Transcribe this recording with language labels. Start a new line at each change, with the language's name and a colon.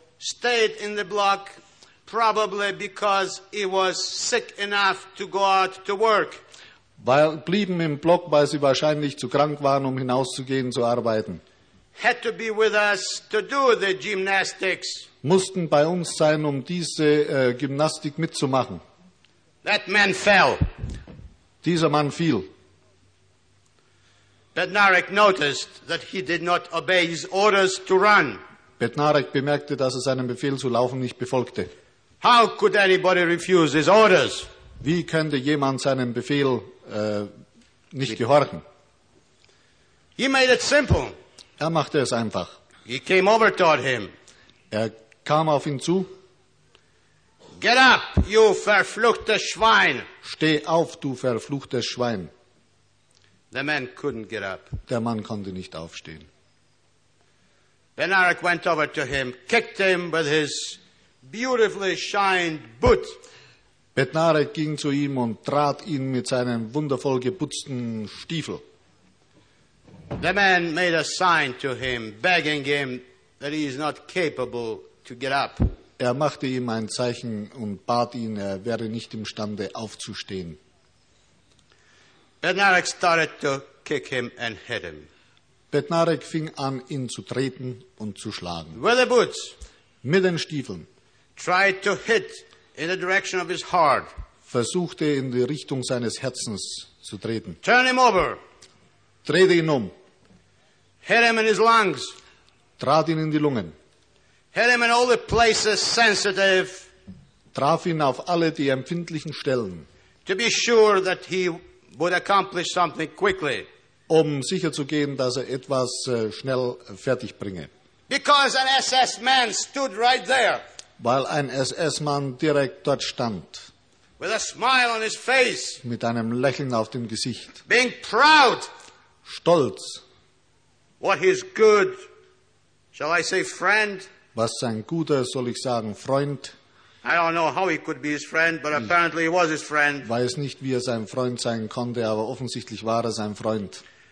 English: stayed in the block, probably because he was sick enough to go out to work.
German: Weil blieben im Block, weil sie wahrscheinlich zu krank waren, um hinauszugehen zu arbeiten.
English: Had to be with us to do the gymnastics.
German: Mussten bei uns sein, um diese Gymnastik mitzumachen.
English: That man fell.
German: Dieser Mann fiel.
English: Bednarek noticed that he did not obey his orders to run.
German: Bednarek bemerkte, dass er seinen Befehl zu laufen nicht befolgte.
English: How could anybody refuse his orders?
German: Wie könnte jemand seinen Befehl nicht gehorchen?
English: He made it simple.
German: Er machte es einfach.
English: He came over toward him.
German: Er kam auf ihn zu.
English: Get up, you
German: verfluchtes Schwein. Steh auf, du verfluchtes Schwein.
English: The man couldn't get up.
German: Der Mann konnte nicht aufstehen.
English: Bednarek went over to him, kicked him with his beautifully shined boot.
German: Bednarek ging zu ihm und trat ihn mit seinen wundervoll geputzten Stiefel.
English: The man made a sign to him, begging him that he is not capable to get up.
German: Er machte ihm ein Zeichen und bat ihn, er wäre nicht imstande aufzustehen.
English: Bednarek started to kick him and hit him.
German: Bednarek fing an, ihn zu treten und zu schlagen.
English: With the boots.
German: Mit den Stiefeln.
English: Tried to hit in the direction of his heart.
German: Versuchte, in die Richtung seines Herzens zu treten.
English: Turn him over.
German: Drehte ihn um.
English: Hit him in his lungs.
German: Trat ihn in die Lungen.
English: Hit him in all the places sensitive.
German: Traf ihn auf alle die empfindlichen Stellen.
English: To be sure that he would accomplish something quickly.
German: Um sicherzugehen, dass er etwas schnell fertig bringe.
English: Because an SS man stood right there.
German: Weil ein SS-Mann direkt dort stand.
English: With a smile on his face.
German: Mit einem Lächeln auf dem Gesicht.
English: Being proud.
German: Stolz.
English: What his good, shall I say friend?
German: Was sein guter, soll ich sagen, Freund?
English: I don't know how he could be his friend, but apparently he was his friend.
German: Weiß nicht, wie er sein Freund sein konnte, aber offensichtlich war er sein Freund.